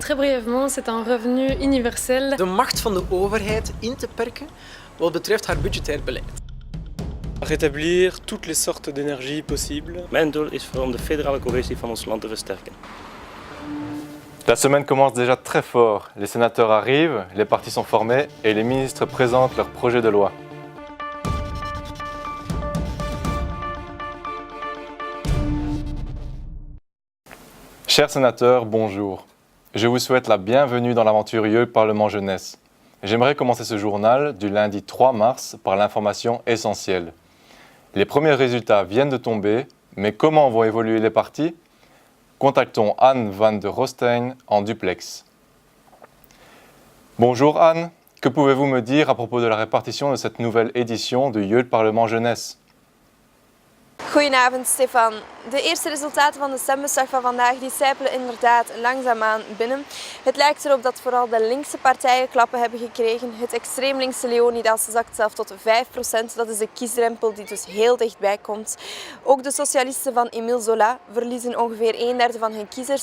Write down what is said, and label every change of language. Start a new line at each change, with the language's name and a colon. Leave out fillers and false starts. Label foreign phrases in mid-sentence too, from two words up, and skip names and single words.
French: très brièvement, c'est un revenu universel.
Dutch: De macht van de overheid in te perken wat betreft haar budgetair beleid.
French: Rétablir toutes les sortes d'énergie possibles.
Dutch: Mijn doel is om de federale cohesie van ons land te versterken.
French: La semaine commence déjà très fort. Les sénateurs arrivent, les partis sont formés et les ministres présentent leurs projets de loi. Chers sénateurs, bonjour. Je vous souhaite la bienvenue dans l'aventure Yeul Parlement Jeunesse. J'aimerais commencer ce journal du lundi 3 mars par l'information essentielle. Les premiers résultats viennent de tomber, mais comment vont évoluer les partis ? Contactons Anne van der Rostein en duplex. Bonjour Anne, que pouvez-vous me dire à propos de la répartition de cette nouvelle édition du Yeul Parlement Jeunesse?
Dutch: Goedenavond Stefan. De eerste resultaten van de stembusdag van vandaag die sijpelen inderdaad langzaamaan binnen. Het lijkt erop dat vooral de linkse partijen klappen hebben gekregen. Het extreem linkse Leonidas zakt zelf tot 5%. Dat is de kiesdrempel die dus heel dichtbij komt. Ook de socialisten van Émile Zola verliezen ongeveer 1/3 van hun kiezers.